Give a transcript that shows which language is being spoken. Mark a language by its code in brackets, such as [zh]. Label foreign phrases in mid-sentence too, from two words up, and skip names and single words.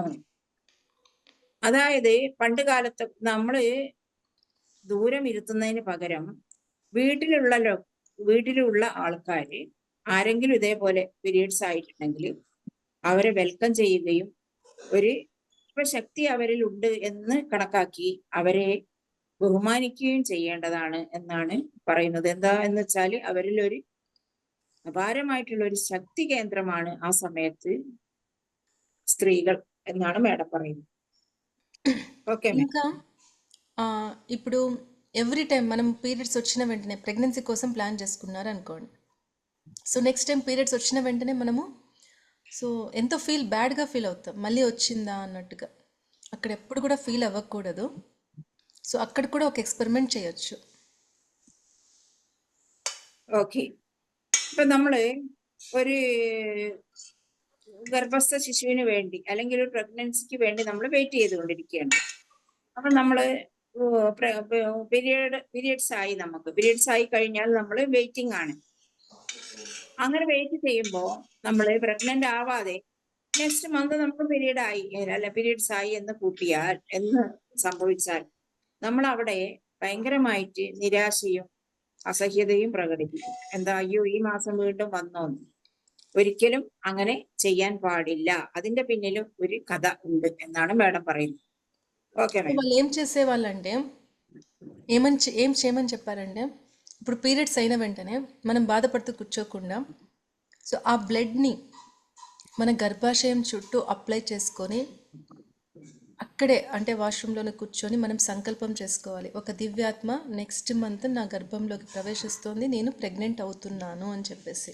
[ml] അതായത് പണ്ട് കാലത്ത് നമ്മള് ദൂരം ഇരുത്തുന്നതിന് പകരം വീട്ടിലുള്ള ആൾക്കാര് ആരെങ്കിലും ഇതേപോലെ പീരീഡ്സ് ആയിട്ടുണ്ടെങ്കിൽ അവരെ വെൽക്കം ചെയ്യുകയും ഒരു ശക്തി അവരിൽ ഉണ്ട് എന്ന് കണക്കാക്കി അവരെ ബഹുമാനിക്കുകയും ചെയ്യേണ്ടതാണ് എന്നാണ് പറയുന്നത്. എന്താ എന്ന് വെച്ചാൽ അവരിൽ ഒരു അപാരമായിട്ടുള്ള ഒരു ശക്തി കേന്ദ്രമാണ് ആ സമയത്ത് స్త్రీകൾ എന്നാണ് మేడం പറയുന്നത്. [te] ఓకే. ఇంకా ఇప్పుడు ఎవ్రీ టైం మనం పీరియడ్స్ వచ్చిన వెంటనే ప్రెగ్నెన్సీ కోసం ప్లాన్ చేసుకున్నారు అనుకోండి. సో నెక్స్ట్ టైం పీరియడ్స్ వచ్చిన వెంటనే మనము సో ఎంతో బ్యాడ్గా ఫీల్ అవుతాం. మళ్ళీ వచ్చిందా అన్నట్టుగా. అక్కడ ఎప్పుడు కూడా ఫీల్ అవ్వకూడదు. సో అక్కడ కూడా ఒక ఎక్స్పెరిమెంట్ చేయొచ్చు. [ml] ഓക്കെ. ഇപ്പൊ നമ്മള് ഒരു ഗർഭസ്ഥ ശിശുവിന് വേണ്ടി അല്ലെങ്കിൽ ഒരു പ്രഗ്നൻസിക്ക് വേണ്ടി നമ്മൾ വെയിറ്റ് ചെയ്തുകൊണ്ടിരിക്കുകയാണ്. അപ്പൊ നമ്മള് പീരിയഡ്സ് ആയി കഴിഞ്ഞാൽ നമ്മൾ വെയിറ്റിംഗ് ആണ്. അങ്ങനെ വെയിറ്റ് ചെയ്യുമ്പോ നമ്മള് പ്രഗ്നന്റ് ആവാതെ നെക്സ്റ്റ് മന്ത് നമുക്ക് പീരീഡ്സ് ആയി എന്ന് സംഭവിച്ചാൽ നമ്മൾ അവിടെ ഭയങ്കരമായിട്ട് നിരാശയും അസഹ്യതയും പ്രകടിപ്പിക്കും. എന്താ, അയ്യോ ഈ మాసం വീണ്ടും വന്നോന്ന്. ഒരിക്കലും അങ്ങനെ ചെയ്യാൻ പാടില്ല. അതിന്റെ പിന്നിലും ഒരു కథ ഉണ്ട് എന്നാണ് మేడం പറയുന്നത്. ఓకే మేడం. [te] వాళ్ళు ఏం చేసేవాళ్ళంటే ఏం చేయమని చెప్పారంటే, ఇప్పుడు పీరియడ్స్ అయిన వెంటనే మనం బాధపడుతూ కూర్చోకుండా, సో ఆ బ్లడ్ని మన గర్భాశయం చుట్టూ అప్లై చేసుకొని అక్కడే అంటే వాష్రూమ్లోనే కూర్చొని మనం సంకల్పం చేసుకోవాలి, ఒక దివ్యాత్మ నెక్స్ట్ మంత్ నా గర్భంలోకి ప్రవేశిస్తోంది, నేను ప్రెగ్నెంట్ అవుతున్నాను అని చెప్పేసి.